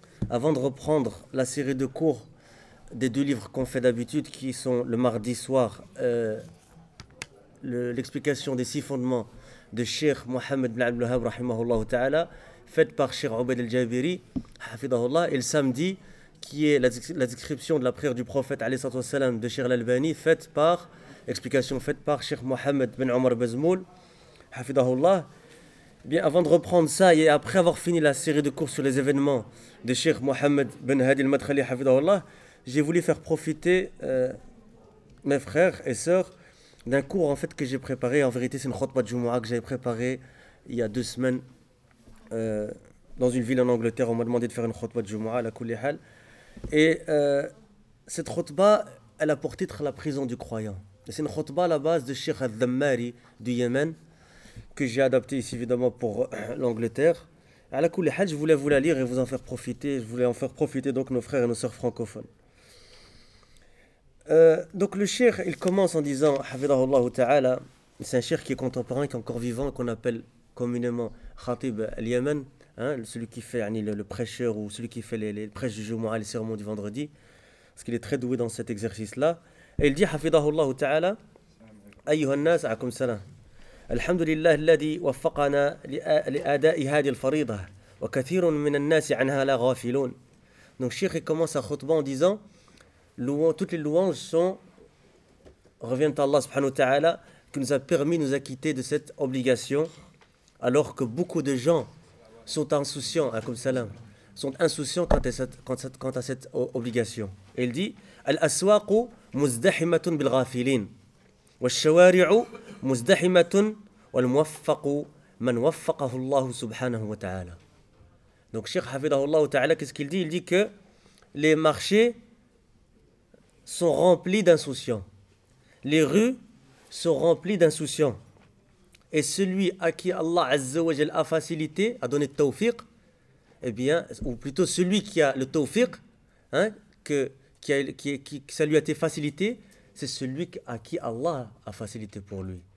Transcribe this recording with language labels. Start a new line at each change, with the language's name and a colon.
French: avant de reprendre la série de cours des deux livres qu'on fait d'habitude qui sont le mardi soir l'explication des six fondements de Cheikh Mohamed bin Abdel Wahhab rahimahullah ta'ala faite par Cheikh Obed el-Jabiri hafidahullah et le samedi qui est la description de la prière du prophète alayhi salatu wassalam de Cheikh l'Albani faite par explication faite par Cheikh Mohamed bin Omar Bezmoul hafidahullah. Bien, avant de reprendre ça et après avoir fini la série de cours sur les événements de Cheikh Mohamed bin Hadi al-Madkhali hafidahullah, j'ai voulu faire profiter mes frères et sœurs d'un cours en fait que j'ai préparé. En vérité, c'est une khutbah de Jumu'a que j'avais préparé il y a deux semaines dans une ville en Angleterre. On m'a demandé de faire une khutbah de Jumu'a à la Koulihal. Et cette khutbah, elle a pour titre la prison du croyant. Et c'est une khutbah à la base de Cheikh al-Dhammari du Yémen, que j'ai adapté ici évidemment pour l'Angleterre. À la Koulihal, je voulais vous la lire et vous en faire profiter. Je voulais en faire profiter donc nos frères et nos sœurs francophones. Donc le cheikh, il commence en disant, Hafidahullah Ta'ala, c'est un cheikh qui est contemporain, qui est encore vivant, qu'on appelle communément Khatib al-Yaman, hein, celui qui fait le prêcheur ou celui qui fait les prêches du Jumu'a, les sermons du vendredi, parce qu'il est très doué dans cet exercice-là. Et il dit, Hafidahullah Ta'ala, Ayyuhan Nas, A'akum Salam.
Arabic: الحمد لله الذي وفقنا لأداء هذه الفريضة وكثير من الناس عنها لا غافلون.
French: Donc Cheikh commence sa khutbah en disant toutes les louanges sont reviennent à Allah subhanahu wa ta'ala qui nous a permis de nous acquitter de cette obligation alors que beaucoup de gens sont insouciants alaykoum salam sont insouciants quant à cette obligation. Et il dit
Arabic: الأسواق مزدحمة بالغافلين والشوارع مزدحمة والموفق من وفقه الله سبحانه وتعالى.
French: Donc Cheikh
Arabic: حفظه الله تعالى,
French: qu'est-ce qu'il dit? Il dit que les marchés sont remplis d'insouciants. Les rues sont remplies d'insouciants. Et celui à qui Allah Azza wa Jalla a facilité, a donné le tawfiq, eh bien, ou plutôt celui qui a le tawfiq, hein, que ça lui a été facilité, c'est celui à qui Allah a facilité pour lui.